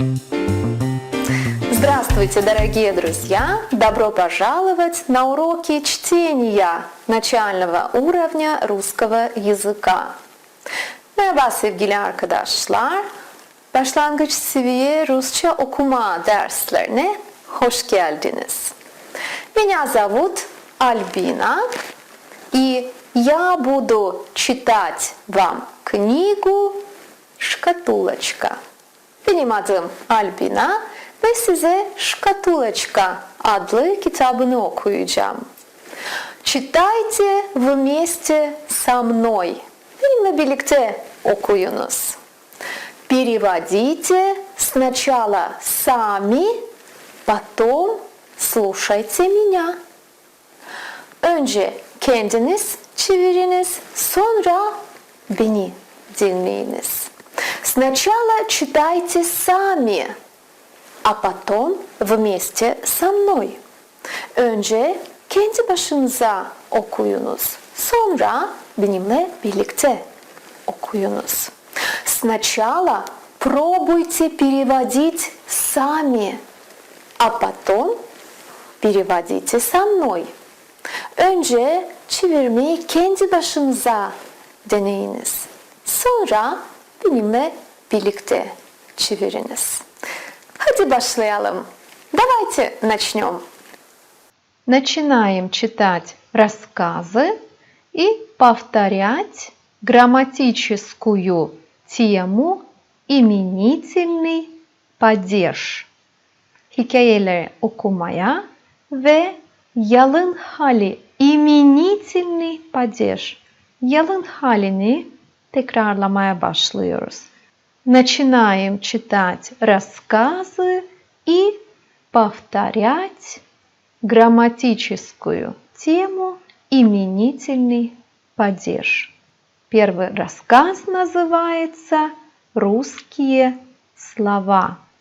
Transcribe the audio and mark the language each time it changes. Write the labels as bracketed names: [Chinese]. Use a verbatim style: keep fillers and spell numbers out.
[Russian] Здравствуйте, дорогие друзья! Добро пожаловать на уроки чтения начального уровня русского языка. [Turkish] Merhaba sevgili arkadaşlar. Başlangıç seviye Rusça okuma derslerine hoş geldiniz. [Russian] Меня зовут Альбина, и я буду читать вам книгу «Шкатулочка». [Turkish] Benim adım Albina ve size Шкатулочка adlı kitabını okuyacağım. [Russian] Читайте вместе со мной. [Turkish] Benimle birlikte okuyunuz. [Russian] Переводите сначала сами, потом слушайте меня. [Turkish] Önce kendiniz çeviriniz, sonra beni dinleyiniz. [Russian] Сначала читайте сами, а потом вместе со мной. [Turkish] Önce kendi başınıza okuyunuz, sonra benimle birlikte okuyunuz. [Russian] Сначала пробуйте переводить сами, а потом переводите со мной. [Turkish] Önce çevirmeyi kendi başınıza deneyiniz, sonra benimle birlikte çeviriniz. Hadi başlayalım. [Russian] Давайте начнем. Начинаем читать рассказы и повторять грамматическую тему именительный падеж. [Turkish] Hikayeleri okumaya ve yalın hali [Russian] imenitelni падеж. [Turkish] Yalın halini tekrarlamaya başlıyoruz. [Russian] Начинаем читать рассказы и повторять грамматическую тему именительный падеж. Первый рассказ называется «Русские слова».